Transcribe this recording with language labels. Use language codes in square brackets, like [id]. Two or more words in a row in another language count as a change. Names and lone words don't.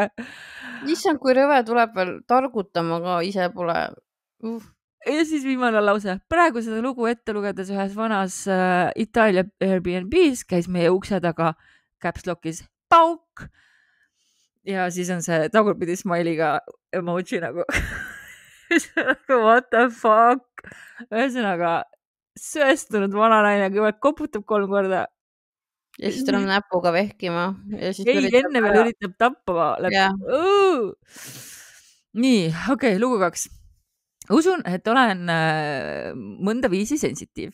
[et] Issand, kui rõve tuleb veel targutama ka, ise pole. Ja siis viimane lause. Praegu seda lugu ette lugedes ühes vanas Itaalia Airbnb's käis meie ukse taga [en] caps lock'is [et] pauk. Ja siis on see tagurpidi smile'iga emoji nagu [en] what the fuck. [et] Ühesõnaga söestunud vananaine kõigepealt koputab 3 korda. Ja siis tuleb näpuga vehkima. Ja siis enne veel üritab tappa. Nii, okei, lugu 2. Usun, et olen mõnda viisi sensitiiv.